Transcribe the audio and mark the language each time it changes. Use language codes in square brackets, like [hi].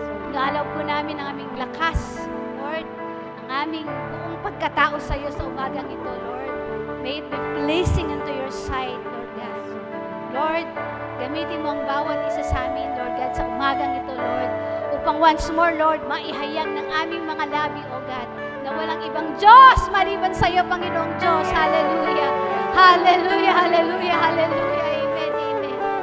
[tl] Inaalaw po namin ang aming lakas, Lord, ang aming buong pagkatao sa iyo sa umagang ito, Lord. [en] May it be pleasing unto your sight, Lord God. [tl] Lord, gamitin mo ang bawat isa sa amin, Lord God, sa umagang ito, Lord, upang [en] once more, [tl] Lord, maihayag ng aming mga labi, [en] O God, [tl] na walang ibang Diyos maliban sa iyo, Panginoong Diyos. Hallelujah. Hallelujah, hallelujah, hallelujah. Amen, amen.